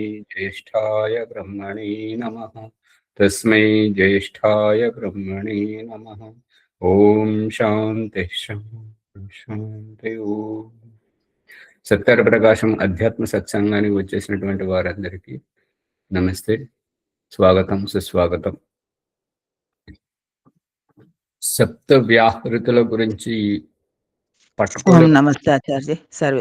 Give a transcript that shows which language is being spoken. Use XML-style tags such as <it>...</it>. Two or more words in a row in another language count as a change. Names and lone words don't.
<sa>ज्येष्ठाय ब्रह्मणे नमः। तस्मै ज्येष्ठाय ब्रह्मणे नमः। ओम शांति शांति शांति।</sa> <te>ओम సత్యార ప్రకాశం అధ్యాత్మ సత్సంగానికి వచ్చేసినటువంటి వారందరికీ నమస్తే, స్వాగతం, సుస్వాగతం. సప్త వ్యాహృతుల గురించి నమస్తే ఆచార్య, సర్వే</te>